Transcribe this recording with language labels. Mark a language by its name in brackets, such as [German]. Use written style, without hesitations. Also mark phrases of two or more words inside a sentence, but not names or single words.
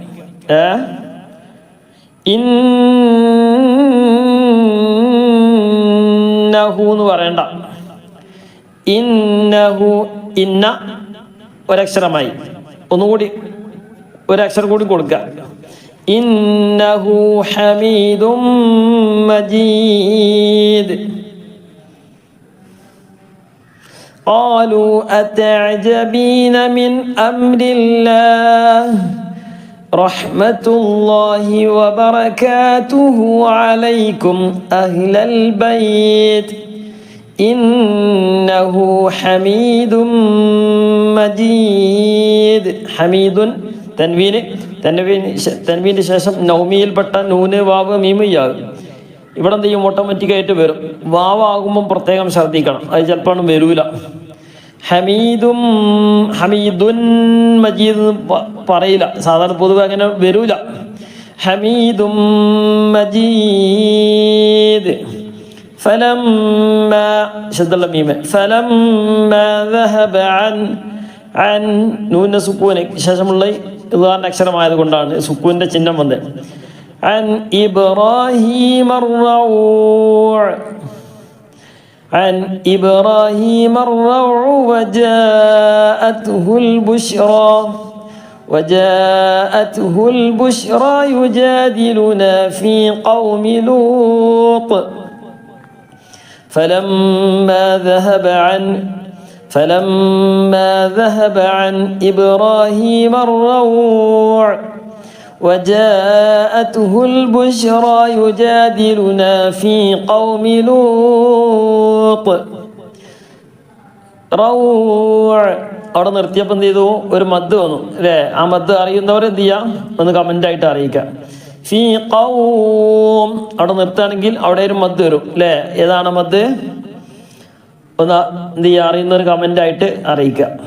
[Malayalam] ഇന്നഹു എന്ന് പറയണ്ട. ഇന്നഹു ഇന്ന ഒരക്ഷരമായി, ഒന്നുകൂടി ഒരക്ഷരം കൂടി കൊടുക്കുക. [Arabic] إنه حميد مجيد. قالوا أتعجبين من أمر الله رحمة الله وبركاته عليكم أهل البيت إنه حميد مجيد. [Malayalam] حميد തൻവീന് ശേഷം നൗമിയിൽപ്പെട്ട നൂന് വാവ് മീമ് യാ. ഇവിടെ എന്ത് ചെയ്യും, ഓട്ടോമാറ്റിക്കായിട്ട് വരും. വാവാകുമ്പം പ്രത്യേകം ശ്രദ്ധിക്കണം, അത് ചിലപ്പോൾ വരൂല. [Arabic] حميد مجيد [Malayalam] പറയില്ല, സാധാരണ പൊതുവെ അങ്ങനെ വരൂല. [Arabic] حميد مجيد. [Malayalam] ഫലമ്മാ ശദ്ദുള്ള മീമ് [Arabic] فلما ذهب [Malayalam] അൻ നൂന സുക്കൂന് ശേഷമുള്ള ഇദ്ഗാറിന്റെ അക്ഷരമായത് കൊണ്ടാണ് സുക്കൂന്റെ ചിഹ്നം വന്നത്. [Arabic] عن إبراهيم الروع وجاءته البشرى يجادلنا في قوم لوط فلما ذهب عن إبراهيم الروع وجاءته البشرى يجادلنا في قوم لوط. [Malayalam] അവിടെ നിർത്തിയപ്പോൾ എന്ത് ചെയ്തു, ഒരു മദ് വന്നു അല്ലേ. ആ മദ് അറിയുന്നവർ എന്ത് ചെയ്യുക, ഒന്ന് കമൻ്റായിട്ട് അറിയിക്കുക. [Arabic] في قوم [Malayalam] അവിടെ നിർത്തുകയാണെങ്കിൽ അവിടെ ഒരു മദ് വരും അല്ലേ? ഏതാണ് മദ്? ഒന്ന് എന്ത് ചെയ്യുക, അറിയുന്നൊരു കമൻ്റ് ആയിട്ട് അറിയിക്കുക.